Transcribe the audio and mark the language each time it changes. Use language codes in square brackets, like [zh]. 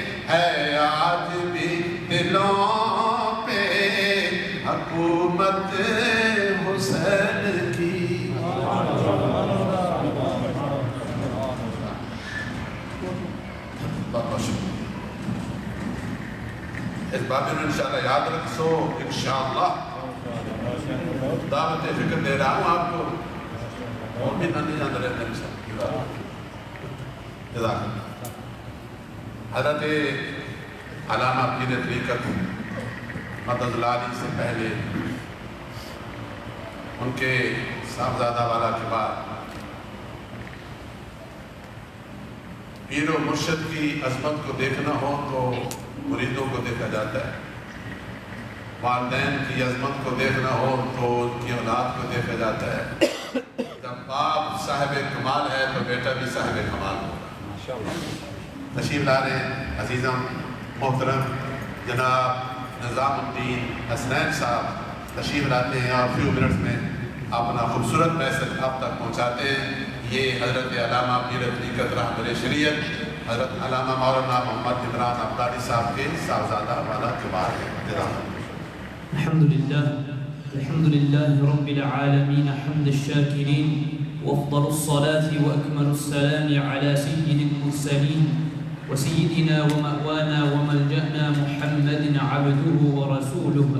[ur] ہے آج بھی دلوں پہ حکومت حسین کی. بہت شکریہ. اس بات میں انشاءاللہ یاد رکھ سو. انشاءاللہ دعوت فکر دے رہا ہوں آپ کو. اور بھی نہیں جان رہے ہیں جزاک اللہ. حضرت علامہ پیر طریقت مدد لالی سے پہلے ان کے صاحبزادہ والا کے بعد پیر و مرشد کی عظمت کو دیکھنا ہو تو مریدوں کو دیکھا جاتا ہے. والدین کی عظمت کو دیکھنا ہو تو ان کی اولاد کو دیکھا جاتا ہے. جب باپ صاحب کمال ہے تو بیٹا بھی صاحب کمال ہوگا. تشریف لا رہے ہیں عزیزم محترم جناب نظام الدین حسنین صاحب تشریف لاتے ہیں اور [en] few minutes [ur] میں اپنا خوبصورت میسج آپ تک پہنچاتے ہیں. یہ حضرت علامہ پیر طریقت رہبر شریعت حضرت علامہ مولانا محمد عمران عبداللہ صاحب کے صاحبزادہ والا کبار ہے. [ar] الحمد لله رب العالمين حمد الشاكرين وافضل الصلاة وأكمل السلام على سيد المرسلين وسيدنا ومأوانا وملجأنا محمد عبده ورسوله.